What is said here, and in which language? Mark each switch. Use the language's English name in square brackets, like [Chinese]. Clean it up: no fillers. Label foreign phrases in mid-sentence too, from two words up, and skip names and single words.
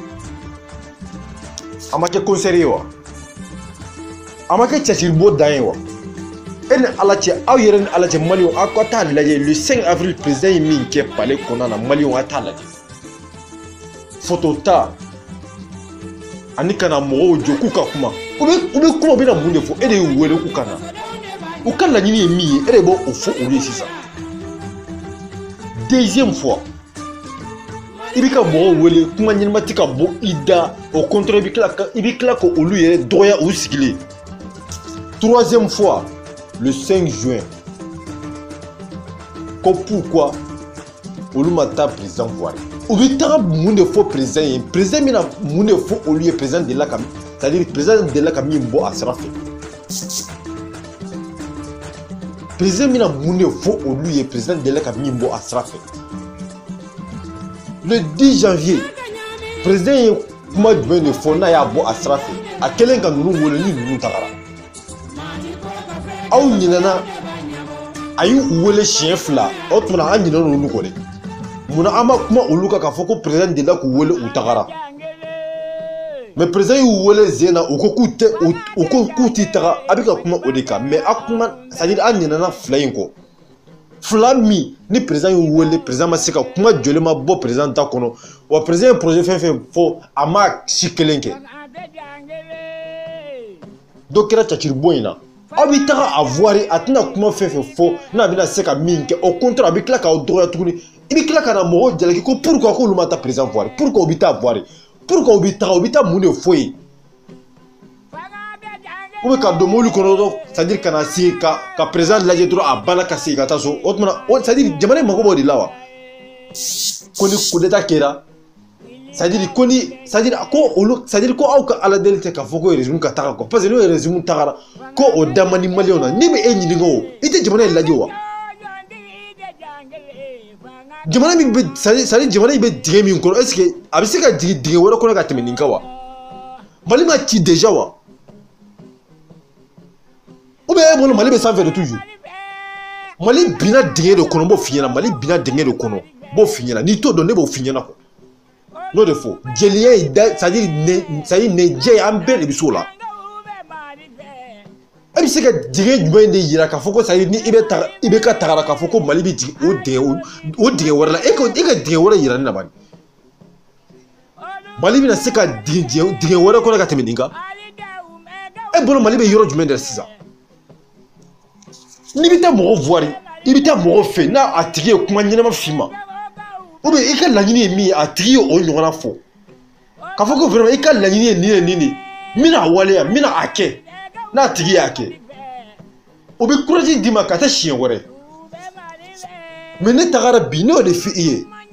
[Bambara] a ma kɛ concert ye wa a ma kɛ cɛsiribɔ dan ye wa e ni ala cɛ aw yɛrɛ ni ala cɛ maliyɛnw aw ka taa lajɛ le 5 avril président ye min kɛ palais kɔnɔna na maliyɛnw a t'a lajɛ photo ta ani kana mɔgɔw jɔ k'u ka kuma u bɛ kuma u bɛna mun de fɔ e de y'u wele k'u ka na u ka laɲini ye min ye e de b'o fɔ olu ye sisan [French] deuxième fois [Bambara] i bɛ ka mɔgɔw wele kuma ɲɛnama tɛ ka bɔ i da [French] au contraire [Bambara] i bɛ tila ka olu yɛrɛ dɔgɔya u sigilen [French] troisième fois le 5 juin [Bambara] ko pourquoi olu ma taa [French] président voir [Bambara] u bɛ taga mun de fɔ président ye président bɛna mun de fɔ olu ye président delila ka [French] c'est à dire [Bambara] président delila ka min bɔ a sira fɛ président bɛna mun de fɔ olu ye président delila ka min bɔ a sira fɛ [French] le 10 janvier [Bambara] président ye kuma jumɛn de fɔ n'a y'a bɔ a sira fɛ a kɛlen ka ninnu wele ni ninnu tagara aw ɲinɛna a y'u wele siɲɛ 2 o tuma na an ɲinɛna olu kɔ dɛ munna an ma kuma olu kan k'a fɔ ko président delila k'u wele u tagara [French] mais président [Bambara] y'u wele zen na u ko k'u t'i taga a bɛ ka kuma o de kan mais a kuma [French] c'est à dire [Bambara] an ɲinɛna 2 in kɔ 2 min ni président y'u wele président ma se ka kuma jɔlen ma bɔ président da kɔnɔ wa président ye projet fɛn fɛn fɔ a ma si kelen kɛ dɔ kɛra cɛciribɔ in na aw bɛ taga a voir a tɛna kuma fɛn fɛn fɔ n'a bɛna se ka min kɛ [French] au contraire [Bambara] a bɛ tila k'aw dɔgɔya tuguni i bɛ tila ka na mɔgɔw jalaki ko pourquoi k'olu ma taa [French] président voir [Bambara] pourquoi u bɛ taa [French] voir pourquoi [Bambara] u bɛ taa mun de fɔ ye ou ka do molu kono [French] c'est-à-dire [Bambara] kana si ka président lajɛ dɔrɔn a banna ka segin ka taa so o tuma [French] c'est-à-dire [Bambara] jamana in mago b'o de la wa ko ni [French] coup d'état [Bambara] kɛra [French] c'est-à-dire [Bambara] ko ni [French] c'est-à-dire [Bambara] ko olu [French] c'est-à-dire [Bambara] ko aw ka ala deli tɛ k'a fɔ ko régime ka taga quoi [French] parce que [Bambara] n'o régime tagara ko o da man di maliyɛnw na ni bɛ e ɲininka o i tɛ jamana in lajɛ wa jamana min bɛ [French] c'est-à-dire [Bambara] jamana in bɛ dingɛ min kɔnɔ [French] est-ce que [Bambara] a bɛ se ka jigin dingɛ wɛrɛ kɔnɔ ka tɛmɛ nin kan wa Mali ma ci déjà wa [French] ou bien [Bambara] e bolo Mali bɛ sanfɛ de toujours Mali binna dingɛ de kɔnɔ n b'o f'i ɲɛna Mali binna dingɛ de kɔnɔ n b'o f'i ɲɛna n'i t'o dɔn ne b'o f'i ɲɛna quoi n'o de fɔ jeliya ye [French] c'est-à-dire [Bambara] nɛjɛ an bɛɛ de bɛ s'o la e bɛ se ka dingɛ jumɛn de yira k'a fɔ ko [French] c'est-à-dire [Bambara] ni i bɛ ka tagara k'a fɔ ko Mali bɛ jigin o dingɛ wɛrɛ la e ka dingɛ wɛrɛ yira ne na bani Mali bɛna se ka dingɛ wɛrɛ kɔnɔ ka tɛmɛ nin kan e bolo Mali bɛ yɔrɔ jumɛn de la sisan n'i bɛ taa mɔgɔ voir i bɛ taa mɔgɔ fɛ n'a a tigi ye kuma ɲɛnama f'i ma [French] ou bien [Bambara] i ka laɲini ye min ye a tigi ye o ɲɔgɔnna fɔ k'a fɔ ko vraiment i ka laɲini ye nin ye nin de n bɛna a waleya n bɛna a kɛ n'a tigi y'a kɛ o bɛ courage d'i ma ka taa siɲɛ wɛrɛ mais ne tagara bi ne y'o de f'i ye